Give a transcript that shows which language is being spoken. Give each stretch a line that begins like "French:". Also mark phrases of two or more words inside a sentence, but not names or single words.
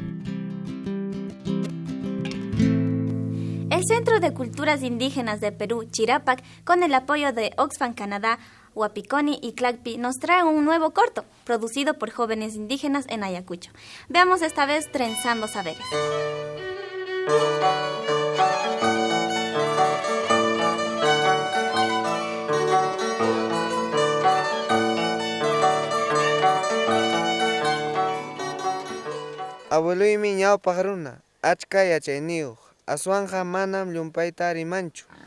Spanish: El Centro de Culturas Indígenas de Perú, Chirapac, con el apoyo de Oxfam Canadá, Huapiconi y Clacpi, nos trae un nuevo corto, producido por jóvenes indígenas en Ayacucho. Veamos esta vez Trenzando Saberes.
Quechua: Abueluymi ñawpaq runa, achka yachayniyuq, aswanja manam llumpayta rimanchu.